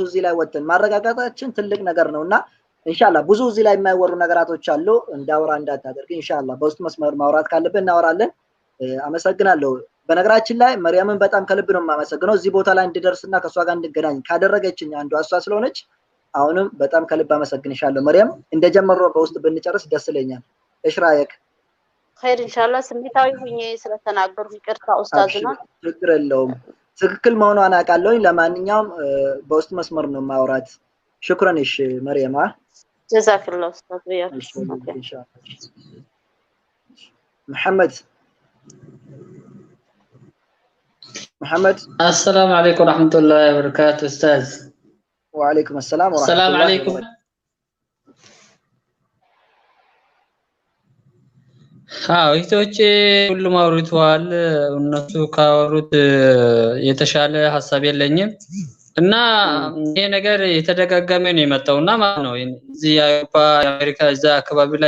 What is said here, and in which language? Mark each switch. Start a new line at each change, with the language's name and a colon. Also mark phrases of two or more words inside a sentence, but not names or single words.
Amharic: እዚህ ላይ ወጥተን ማረጋጋታችን ትልቅ ነገር ነውና ኢንሻአላህ ብዙ እዚህ ላይ የማይወሩ ነገራቶች አሉ እንዳወራ እንዳታደርግ ኢንሻአላህ በውስጥ መስመር ማውራት ካለብን እናወራለን አመሰግናለሁ በነገራችን ላይ መርያምን በጣም ከልብ ነው የማመሰግነው እዚህ ቦታ ላይ እንድደርስና ከሷ ጋር እንድገናኝ ካደረገችኝ አንዷ እሷ ስለሆነች አሁንም በጣም ከልብ አመሰግንሻለሁ መርያም እንደጀመረው በውስጥ ብንጨርስ ደስ ይለኛል እሺ ራየክ
Arabic: خير ان شاء الله
Amharic: ስሜታዊ ሆኜ ስለተናገርኩ ይቅርታ ኡስታዝና ችግር የለውም ትክክል መሆኗን አውቃለሁኝ ለማንኛውም በውስጥ መስመር ነው ማውራት شكرا እሺ መርያም
Arabic: جزاك الله استاذ وياك ان شاء الله محمد السلام عليكم ورحمة الله وبركاته أستاذ وعليكم السلام ورحمة السلام الله
Amharic: عليكم እህቶቼ ሁሉም አውርተዋል እነሱ ካወሩት የተሻለ ሐሳብ የለኝም እና ይሄ ነገር የተደጋጋመ ነው የመጣውና ማለት ነው እዚህ የአውሮፓ አሜሪካ እዛ አካባቢ ላይ